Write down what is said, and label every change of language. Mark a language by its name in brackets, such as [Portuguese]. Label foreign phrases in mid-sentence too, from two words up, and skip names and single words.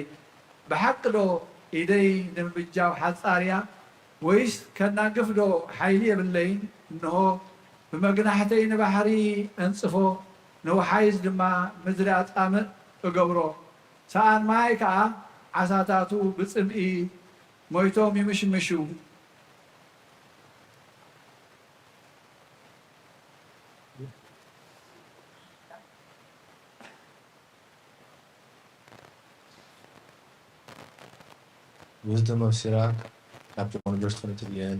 [Tigrinya] ብሓቂ ዶ ኢደይ ንምብጃው ሓፃርያ ወይስ ከናግፍ ዶ ሓይሊ የብለይን? እንሆ ብመግናሕተይ ንባሕሪ እንጽፎ ንወሓይዝ ድማ ምድሪ ኣጣምእ እገብሮ። ሰኣን ማይ ከዓ ዓሳታቱ ብፅምኢ ሞይቶም ይምሽምሹ። [English] Wisdom of Sirach, chapter 1, verse 20 to the end.